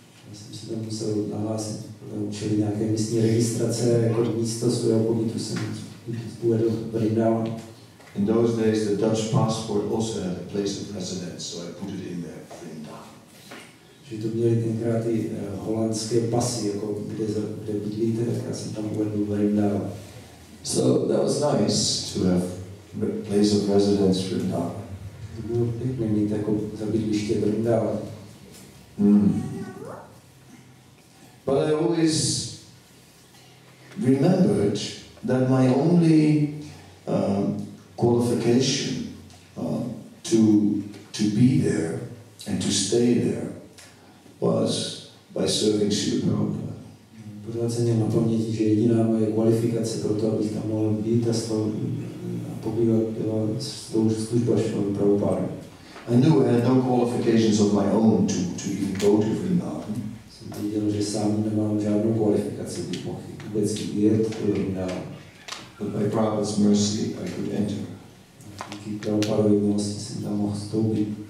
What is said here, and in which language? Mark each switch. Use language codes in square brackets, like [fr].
[cs] Já jsem si tam musel nahlásit, učili nějaké místní registrace, jako místo svého pobytu jsem uvedl Vrindavan. [en] In those days, the Dutch passport also had a place of residence, so I put it in there, Vrindavan. [cs] Že to měli tenkrát i holandské pasy, jako kde bydlíte, tak já jsem tam uvedl Vrindavan. [en] So that was nice to have a place of residence in Vrindavan. [cs] To bylo pěkné mít jako za bydliště Vrindavan. [en] But I always remembered that my only qualification to be there and to stay there was by serving Srila Prabhupada. [cs] Pořád jsem měl na paměti, že jediná moje kvalifikace pro to, abych tam mohl být a pobývat, byla služba Šrimad Prabhupada. [en] I knew I had no qualifications of my own to even go to Vrindavan. [cs] Jsem věděl, že sám nemám žádnou kvalifikaci, bych mohl vůbec jet do Vrindavan. [en] But by Prabhupada's mercy, I could enter. [cs] Díky Prabhupadově milosti jsem tam mohl vstoupit.